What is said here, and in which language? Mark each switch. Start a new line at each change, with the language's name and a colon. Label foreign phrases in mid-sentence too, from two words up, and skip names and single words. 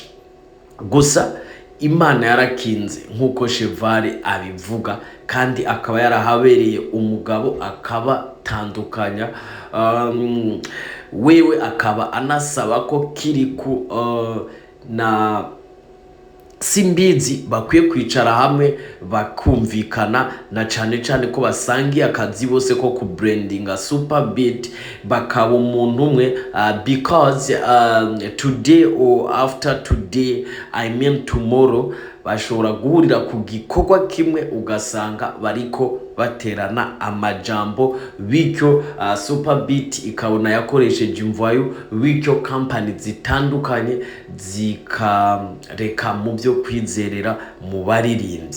Rundi: Gusa Imana yarakinze nkuko Cheval abivuga, kandi akaba yarahabereye umugabo, akaba tandukanya, wewe akaba anasaba ko Kirikou na Simbizi bakwiye kwicara hamwe bakumvikana, na cane ko basangiye akazi bose ko ku brandinga Superbeat, bakaba umuntu umwe,
English: because today or after today, I mean tomorrow,
Rundi: bashobora guhurira ku gikorwa kimwe ugasanga bariko baterana amajambo, bityo Superbeat ikabona yakoresheje imvayo, bityo company zitandukanye zikareka mu byo kwizerera mu baririmbyi.